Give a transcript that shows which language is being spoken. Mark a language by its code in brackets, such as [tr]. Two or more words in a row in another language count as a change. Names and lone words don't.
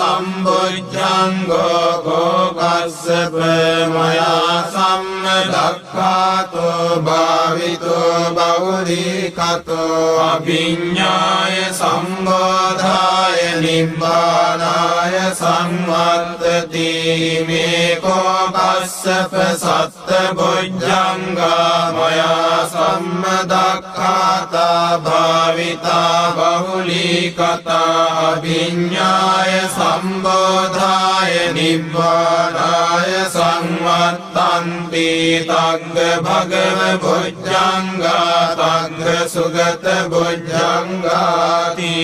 [pi] සම්බොජ්ජංගෝ කෝ කස්සප මයා සම්මදක්ඛාතෝ භාවිතෝ බහුලීකතෝ අභිඤ්ඤාය සම්බෝධාය නිබ්බානාය සංවත්තති මේ කෝ කස්සප සත්ත බොජ්ජංගා මයා සම්මදක්ඛාතා භාවිතා බහුලීකතා අභිඤ්ඤාය සම්බෝධාය නිබ්බානාය සංවත්තන්ති තග්ග භගව බොජ්ජංගා තග්ග සුගත බොජ්ජංගාති